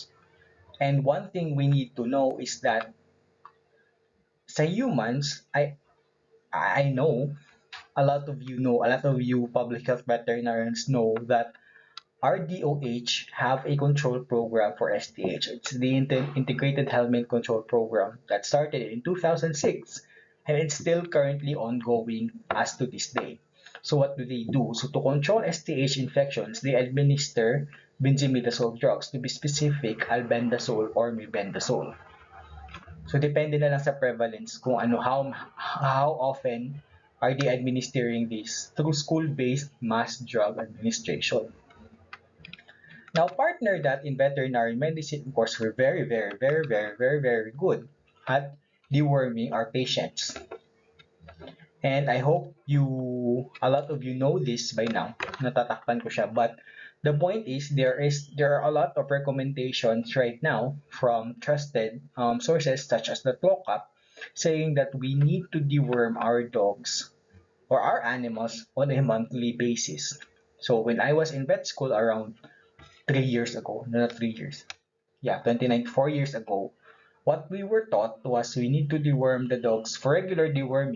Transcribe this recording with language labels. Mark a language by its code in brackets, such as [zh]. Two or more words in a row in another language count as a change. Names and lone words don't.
[en] And one thing we need to know is that sa humans, I know a lot of you public health veterinarians know that our DOH have a control program for STH. It's the Integrated Helminth Control Program that started in 2006 and it's still currently ongoing as to this day. So what do they do? So to control STH infections, they administer benzimidazole drugs, to be specific, albendazole or mebendazole. So [tl] depende na lang sa [en] prevalence [tl] kung ano [en] how often are they administering this through school-based mass drug administration. Now, partner that in veterinary medicine, of course, we're very good at deworming our patients. And I hope a lot of you know this by now. [tl] Natatakpan ko siya. [en] But the point is, there are a lot of recommendations right now from trusted sources such as the Tlocap saying that we need to deworm our dogs or our animals on a monthly basis. So when I was in vet school around 3 years ago, no, not 3 years, yeah, 29, 4 years ago, what we were taught was we need to deworm the dogs for regular deworming.